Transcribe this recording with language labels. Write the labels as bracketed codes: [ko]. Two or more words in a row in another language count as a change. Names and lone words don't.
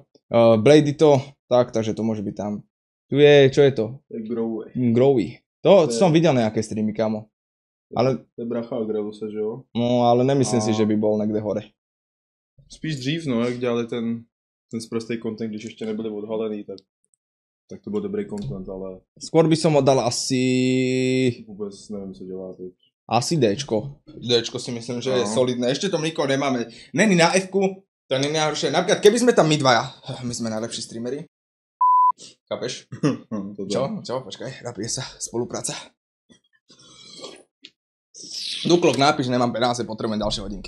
[sk] Blady to, takže to môže byť tam. Tu je, čo je to? To je Growy. Growy. To som videl nejaké streamy, kamo. Ale, [cs] To je bracha Grevuse, že jo? [sk] no, ale nemyslím si, že by bol niekde hore. [cs] Spíš dřív, no, jak dělali ten sprostý content, když ještě nebyli odhalený, tak to byl dobrý content, ale [sk] Skôr by som ho dal asi... [cs] vůbec nevím, co dělá teď. [sk] Asi Dčko. Dčko si myslím, že je No. solidné. Ešte tam nikoho nemáme. [cs] Není na F-ku, to není [sk] najhoršie. Napríklad, keby sme tam my dvaja, my sme najlepší streamery. Chápeš? Čo? Počkaj, napije sa. Spolupráca. Duklok nápiš, nemám peniaze, potrebujem ďalšie hodinky.